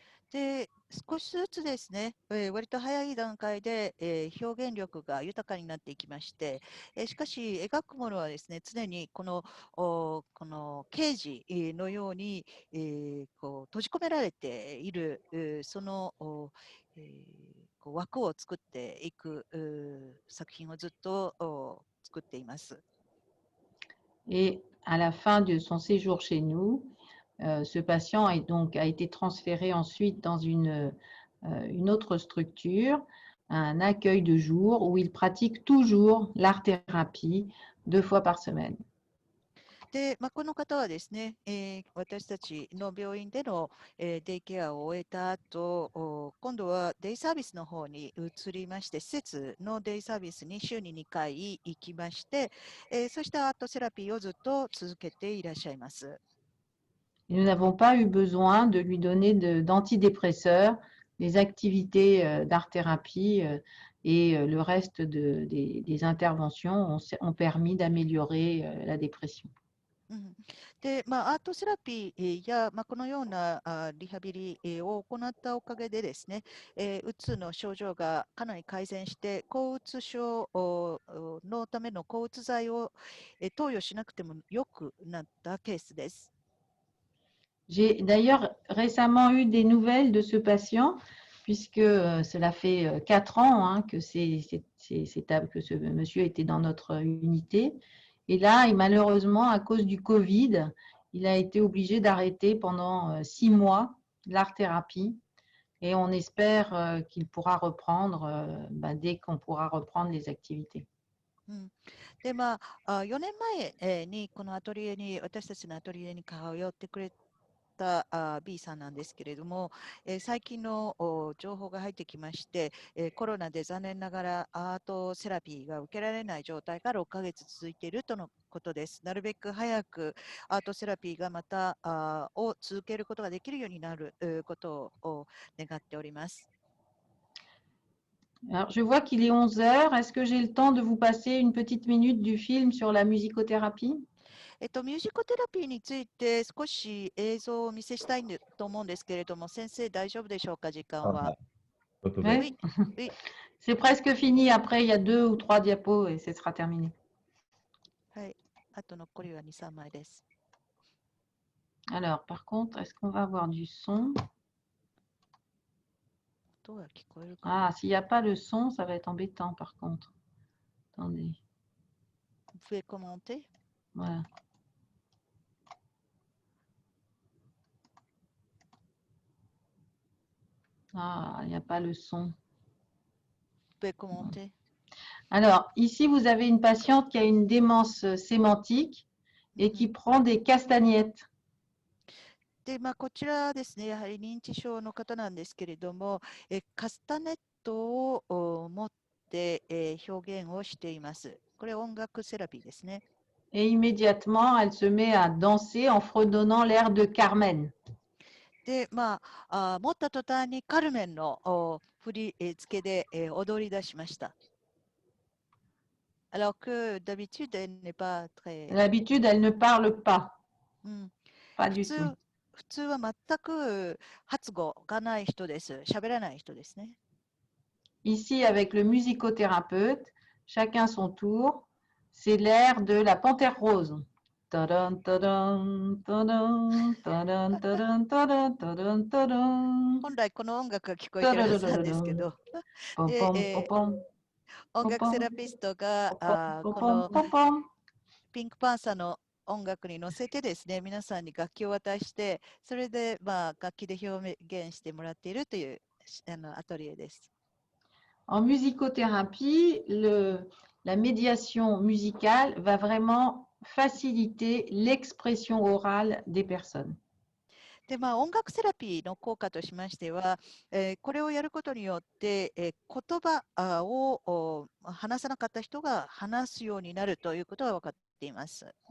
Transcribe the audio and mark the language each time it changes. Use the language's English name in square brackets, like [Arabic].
[Japanese] で、少しずつですね、割と早い段階で、表現力が豊かになっていきまして、しかし描くものはですね、常にこのケージのように、こう閉じ込められている、そのこう枠を作っていく作品をずっと作っています。 [French] Et à la fin de son séjour chez nous, ce patient a été transféré ensuite dans une autre structure, un accueil de jour où il pratique toujours l'art-thérapie 2 fois par semaine. [Japanese] で、この方はですね、私たちの病院での、デイケアを終えた後、今度はデイサービスの方に移りまして、施設のデイサービスに週に2回行きまして、そしてアートセラピーをずっと続けていらっしゃいます。 [French] Et nous n'avons pas eu besoin de lui donner d'antidépresseurs. Les activités d'art-thérapie et le reste des interventions ont permis d'améliorer la dépression. [Japanese] で、アートセラピーや、このようなリハビリを行ったおかげでですね、うつの症状がかなり改善して、抗うつ症のための抗うつ剤を投与しなくても良くなったケースです。 [French] J'ai d'ailleurs récemment eu des nouvelles de ce patient, puisque cela fait 4 ans hein, que ce monsieur était dans notre unité. Et là, malheureusement, à cause du Covid, il a été obligé d'arrêter pendant 6 mois l'art-thérapie. Et on espère qu'il pourra reprendre dès qu'on pourra reprendre les activités. [Japanese] で、4年前にこのアトリエに、私たちのアトリエに通ってくれたB さんなんですけれども、最近の情報が入ってきまして、コロナで残念ながらアートセラピーが受けられない状態が6ヶ月続いているとのことです。なるべく早くアートセラピーがまたを続けることができるようになることを願っております。 [French] Alors, je vois qu'il est 11 heures. Est-ce que j'ai le temps de vous passer une petite minute du film sur la musicothérapie? [Japanese] ミュージコテラピーについて少し映像をお見せしたいと思うんですけれども、先生大丈夫でしょうか、時間は。 [French] Oui. C'est presque fini. Après, il y a 2 ou 3 diapos et ce sera terminé. [Japanese] はい。あと残りは2、3枚です。 [French] Alors, par contre, est-ce qu'on va avoir du son? Ah, s'il n'y a pas le son, ça va être embêtant par contre. Attendez. Vous pouvez commenter? Voilà. Ah, il n'y a pas le son. Vous pouvez commenter? Alors, ici, vous avez une patiente qui a une démence sémantique et qui prend des castagnettes. [Japanese] で、こちらですね、やはり認知症の方なんですけれども、カスタネットを持って、表現をしています。これ音楽セラピーですね。 [French] Et immédiatement, elle se met à danser en fredonnant l'air de Carmen. [Japanese] で、持った途端にカルメンの振り付けで踊り出しました。 [French] Alors que d'habitude, elle n'est pas très... D'habitude, elle ne parle pas. pas du tout. [Japanese] 普通は全く発語がない人です。喋らない人ですね。 [French] Ici, avec le musicothérapeute, chacun son tour, c'est l'air de la panthère rose. タランタランタランタランタランタランタランタラン [Japanese] 本来この音楽が聞こえタてるはずなんですけど、で、ポンポンポポン音楽ポポンセラピストがポポンこのポポン。ピンクパンサーの音楽に乗せてですね、皆さんに楽器を渡して、それで楽器で表現してもらっているというアトリエです。 [French] En musicothérapie, la médiation musicale va vraiment faciliter l'expression orale des personnes. [Japanese] で、音楽セラピーの効果としましては、これをやることによって、言葉を話さなかった人が話すようになるということが分かっています。